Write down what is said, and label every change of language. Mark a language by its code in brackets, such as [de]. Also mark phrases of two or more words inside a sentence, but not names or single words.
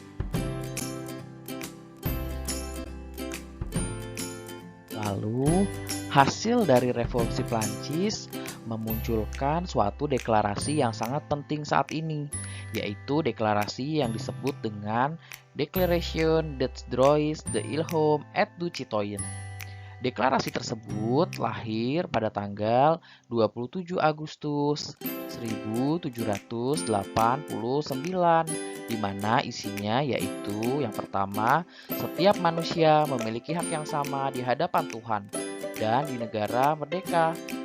[id] Lalu, hasil dari Revolusi Prancis memunculkan suatu deklarasi yang sangat penting saat ini, yaitu deklarasi yang disebut dengan Déclaration des droits de l'homme et du citoyen. Deklarasi tersebut lahir pada tanggal 27 Agustus 1789, di mana isinya yaitu yang pertama, setiap manusia memiliki hak yang sama di hadapan Tuhan dan di negara merdeka.